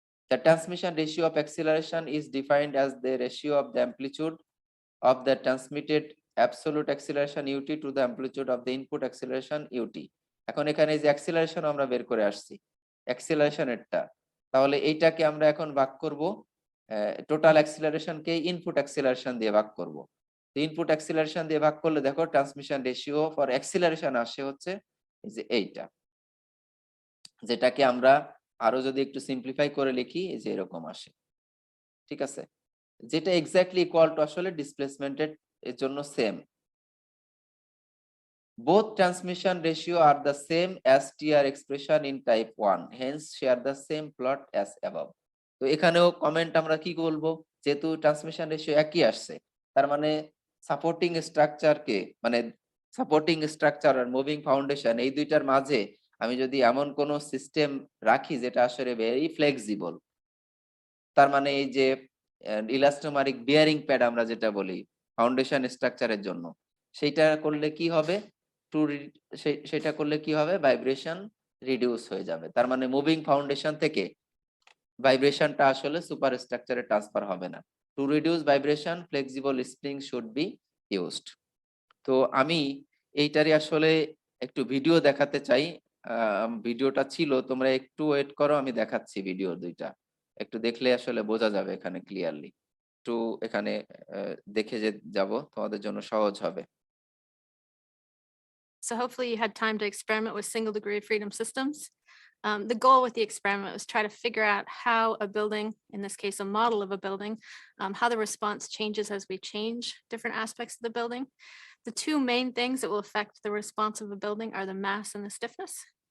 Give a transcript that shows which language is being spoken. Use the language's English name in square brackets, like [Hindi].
[English] The transmission ratio of acceleration is defined as the ratio of the amplitude of the transmitted absolute acceleration ut to the amplitude of the input acceleration ut. [Bangla] এখন এখানে যে acceleration আমরা বের করে আসছি, অ্যাক্সিলারেশনেরটা, তাহলে এইটাকে আমরা এখন ভাগ করব টোটাল অ্যাক্সিলারেশনকে ইনপুট অ্যাক্সিলারেশন দিয়ে ভাগ করব। ইনপুট অ্যাক্সিলারেশন দিয়ে ভাগ করলে দেখো ট্রান্সমিশন রেশিও ফর অ্যাক্সিলারেশন আসে হচ্ছে এই যে এইটা, যেটাকে আমরা আরো যদি একটু সিম্পলিফাই করে লিখি এই যে এরকম আসে। ঠিক আছে, যেটা এক্স্যাক্টলি ইকুয়াল টু আসলে ডিসপ্লেসমেন্টের এর জন্য same. [English] Both transmission ratio are the same as TR expression in type 1, hence share the same plot as above. [Bangla] তো এখানেও কমেন্ট আমরা কি বলবো, যেহেতু ট্রান্সমিশন রেশিও একই আসছে, তার মানে সাপোর্টিং স্ট্রাকচারকে মানে supporting structure are moving foundation এই দুইটার মাঝে আমি যদি এমন কোন সিস্টেম রাখি যেটা আসলে ভেরি ফ্লেক্সিবল, তার মানে এই যে ইলাস্টোমারিক বিয়ারিং প্যাড আমরা যেটা বলি ফাউন্ডেশন স্ট্রাকচারের জন্য, সেইটা করলে কি হবে, টু সেটা করলে কি হবে, ভাইব্রেশন রিডিউস হয়ে যাবে। তার মানে মুভিং ফাউন্ডেশন থেকে ভাইব্রেশনটা আসলে সুপার স্ট্রাকচারে ট্রান্সফার হবে না। [English] To reduce vibration flexible spring should be used. [Bangla] তো আমি এইটারই আসলে একটু ভিডিও দেখাতে চাই। ভিডিওটা ছিল, তোমরা একটু ওয়েট করো, আমি দেখাচ্ছি ভিডিও দুইটা। একটু দেখলে আসলে বোঝা যাবে এখানে ক্লিয়ারলি। একটু এখানে দেখে যাব, তোমাদের জন্য সহজ হবে। [English] So hopefully you had time to experiment with single degree of freedom systems. The goal with the experiment was try to figure out how a building, in this case, a model of a building, how the response changes as we change different aspects of the building. The two main things that will affect the response of a building are the mass and the stiffness.